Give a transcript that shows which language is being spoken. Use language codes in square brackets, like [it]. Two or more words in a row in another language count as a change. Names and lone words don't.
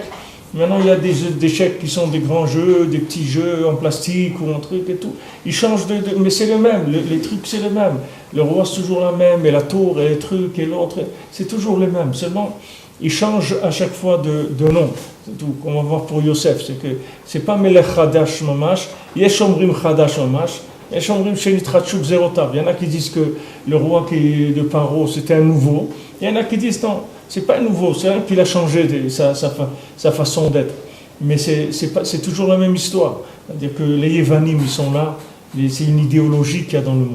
[fr] Maintenant, il y a des jeux d'échecs qui sont des grands jeux, des petits jeux en plastique ou en truc et tout. Ils changent mais c'est le même. Les trucs, c'est le même. Le roi, c'est toujours la même, et la tour, et les trucs, et l'autre, c'est toujours les mêmes. Seulement, ils changent à chaque fois de nom. C'est tout. On va voir pour Yosef, c'est que c'est pas [he] מלך חדש ממש יש אומרים חדש ממש יש אומרים שנתחדשו גזרותיו. [fr] Il y en a qui disent que le roi de Paro, c'était un nouveau. Il y en a qui disent non. C'est pas nouveau, c'est un qu'il a changé sa façon d'être. Mais c'est toujours la même histoire. C'est-à-dire que les Yevanim, ils sont là, c'est une idéologie qu'il y a dans le monde.